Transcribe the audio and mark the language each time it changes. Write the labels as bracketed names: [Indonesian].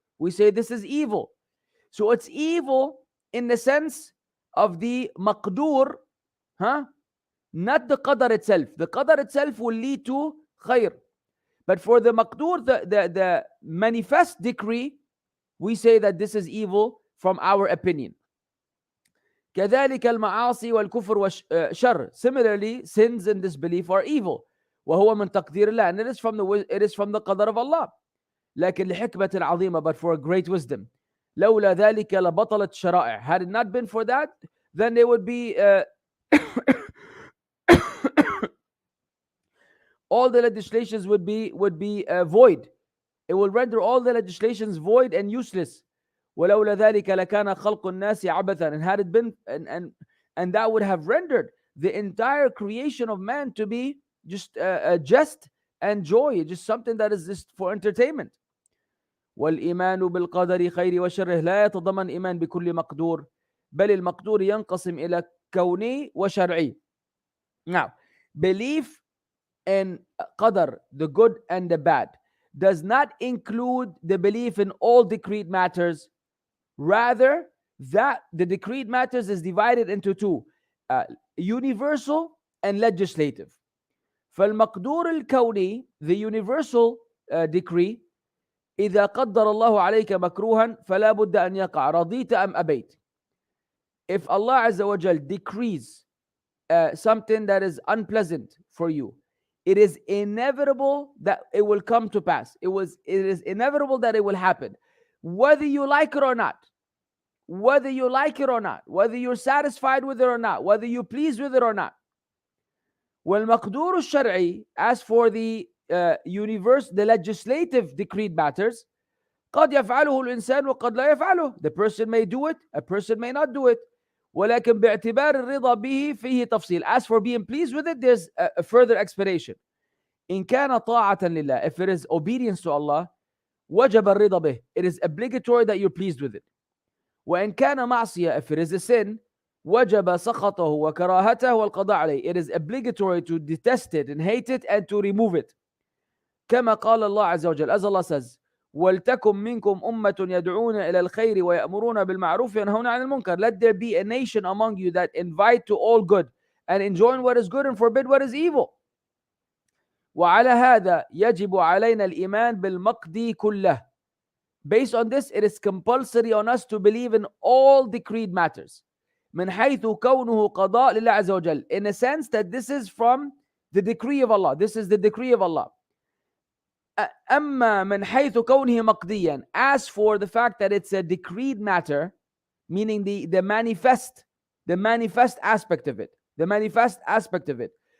[English] We say this is evil. So it's evil in the sense of the maqdur, not the qadr itself. The qadr itself will lead to khair. But for the maqdur, the manifest decree, we say that this is evil from our opinion. [Arabic] كذلك المعاصي والكفر والشر. [English] Similarly, sins and disbelief are evil. [Arabic] وهو من تقدير الله. [English] And it is from the qadr of Allah. [Arabic] لكن لحكمة عظيمة, [English] but for a great wisdom. [Arabic] لولا ذلك لبطلت شرائع. [English] Had it not been for that, then they would be all the legislations would be void. It will render all the legislations void and useless. [Arabic] ولولا ذلك لكان خلق الناس عبثا. [English] And had it been, and that would have rendered the entire creation of man to be just jest and joy, just something that is just for entertainment. [Arabic] والإيمان بالقدر خير وشره لا يتضمن إيمان بكل مقدور بل المقدور ينقسم إلى كوني وشرعي. [English] Now, belief in qadr, the good and the bad, does not include the belief in all decreed matters. Rather, that the decreed matters is divided into two, universal and legislative. [Arabic] فالمقدور الكوني, [English] the universal decree, [Arabic] إذا قدر الله عليك مكروها فلا بد أن يقع رضيت أم أبيت. [English] If Allah Azza wa Jal decrees something that is unpleasant for you, it is inevitable that it will come to pass. It is inevitable that it will happen, whether you like it or not. Whether you like it or not, whether you're satisfied with it or not, whether you're pleased with it or not. [Arabic] والمقدور الشرعي, [English] as for the the legislative decreed matters, [Arabic] قد يفعله الإنسان وقد لا يفعله. [English] The person may do it, a person may not do it. [Arabic] ولكن باعتبار الرضا به فيه تفصيل. [English] As for being pleased with it, there's a further explanation. [Arabic] إن كان طاعة لله, [English] if it is obedience to Allah, [Arabic] وجب الرضا به, [English] it is obligatory that you're pleased with it. [Arabic] وإن كان معصية, [English] if it is a sin, [Arabic] وجب سخطه وكراهته والقضاء عليه. [English] It is obligatory to detest it and hate it and to remove it. [Arabic] كما قال الله عز وجل, [English] as Allah says, [Arabic] وَلْتَكُمْ مِنْكُمْ أُمَّةٌ يَدْعُونَ إِلَى الْخَيْرِ وَيَأْمُرُونَ بِالْمَعْرُوفِ وَيَنْهَوْنَ عَنِ الْمُنْكَرِ. [English] Let there be a nation among you that invite to all good and enjoin what is good and forbid what is evil. [Arabic] وعلى هذا يجب علينا الإيمان بالمقدي كله. [English] Based on this, it is compulsory on us to believe in all decreed matters. [Arabic] من حيث كونه قضاء لله عز وجل. [English] In a sense that this is from the decree of Allah. This is the decree of Allah. [Arabic] أما من حيث كونه مقديا. [English] As for the fact that it's a decreed matter, meaning the manifest aspect of it. The manifest aspect of it.